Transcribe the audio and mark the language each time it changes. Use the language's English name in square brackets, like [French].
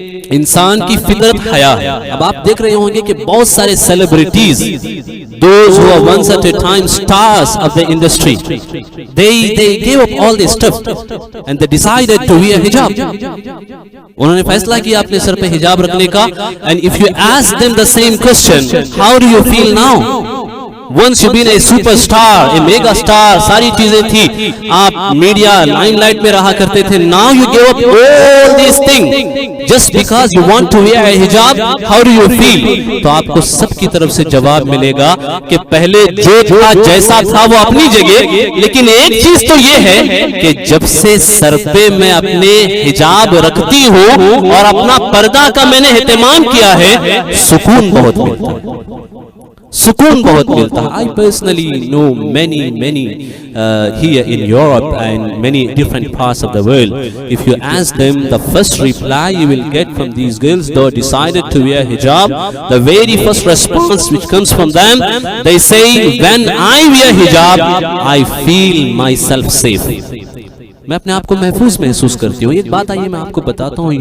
[Urdu] انسان کی فطرت حیا ہے۔ اب آپ دیکھ رہے ہوں گے کہ بہت سارے celebrities, [English] those who were once at a time stars of the industry, they gave up all this stuff and they decided to wear hijab. [Urdu] انہوں نے فیصلہ کیا اپنے سر پہ حجاب رکھنے کا. [English] And if you ask them the same question, how do you feel now? Once you've been a superstar, a mega star, [Urdu] ساری چیزیں تھی، آپ میڈیا لائن لائٹ میں رہا کرتے تھے. [English] Now you give up all these things just because you want to wear a hijab. How do you feel? [Urdu] تو آپ کو سب کی طرف سے جواب ملے گا کہ پہلے جو تھا جیسا تھا وہ اپنی جگہ، لیکن ایک چیز تو یہ ہے کہ جب سے سر پہ میں اپنے حجاب رکھتی ہوں اور اپنا پردہ کا میں نے اہتمام کیا ہے، سکون بہت ملتا ہے. سکون بہت ملتا ہے. [English] I personally know many here in Europe and many different parts of the world. If you ask them, the first reply you will get from these girls that decided to wear hijab, the very first response which comes from them, they say, when I wear hijab, I feel myself safe. [Urdu] میں اپنے آپ کو محفوظ محسوس کرتی ہوں. ایک بات آئیے میں آپ کو بتاتا ہوں.